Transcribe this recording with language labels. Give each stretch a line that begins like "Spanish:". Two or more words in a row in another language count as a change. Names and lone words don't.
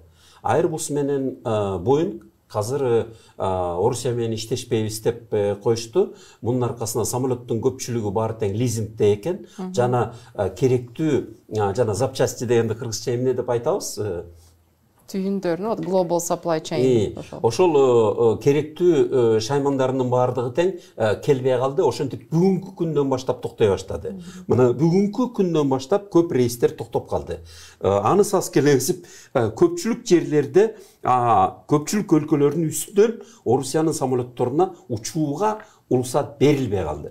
Kyrgyz: Airbus менен Boeing азыр Орусия менен иштешпейбиз деп коюшту. Мунун аркасында самолеттун көпчүлүгү баары тең лизингде экен. Жана керектүү жана запчасти дегенди кыргызча эмне деп айтабыз? Түйүндөрүн,
English: global supply chain.
Kyrgyz: Ошол керектүү шаймандарынын баардыгы тең келбей калды. Ошентип бүгүнкү күндөн баштап токтой баштады. Мына бүгүнкү күндөн баштап көп рейстер токтоп калды. Аны саз келесип, көпчүлүк жерлерде, көпчүлүк өлкөлөрдүн үстүнөн Орусиянын самолетторуна учууга уруксат берилбей калды.